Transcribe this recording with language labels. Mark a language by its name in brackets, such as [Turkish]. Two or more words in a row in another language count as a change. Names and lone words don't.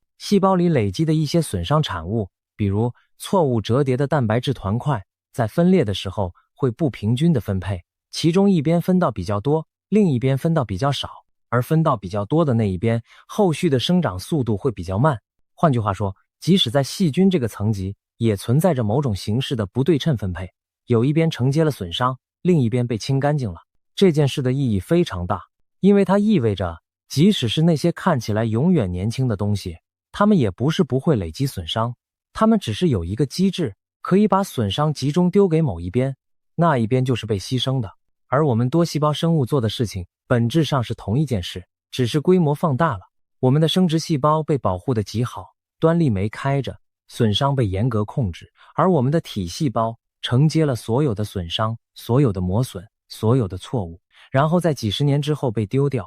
[Chinese] 細胞裡累積的一些損傷產物，比如錯誤折疊的蛋白質團塊，在分裂的時候會不平均的分配，其中一邊分到比較多，另一邊分到比較少，而分到比較多的那一邊，後續的生長速度會比較慢。換句話說，即使在細菌這個層級，也存在着某種形式的不對稱分配，有一邊承接了損傷，另一邊被清乾淨了。這件事的意義非常大，因為它意味着，即使是那些看起來永遠年輕的東西，它們也不是不會累積損傷，它們只是有一個機制，可以把損傷集中丟給某一邊，那一邊就是被犧牲的。而我們多細胞生物做的事情本質上是同一件事，只是規模放大了。我們的生殖細胞被保護得極好，端粒酶開着，損傷被嚴格控制，而我們的體細胞承接了所有的損傷，所有的磨損，所有的錯誤，然后在幾十年之後被丟掉。